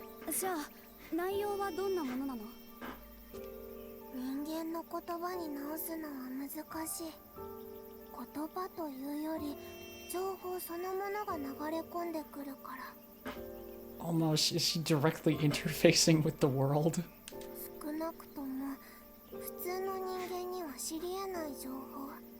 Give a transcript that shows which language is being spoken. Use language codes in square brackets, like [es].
[ja] じゃあ内容はどんなものなの？人間の言葉に直すのは難しい。言葉というより情報そのものが流れ込んでくるから。 [en] Almost, is she directly interfacing with the world? [ja] 少なくとも普通の人間には知り得ない情報。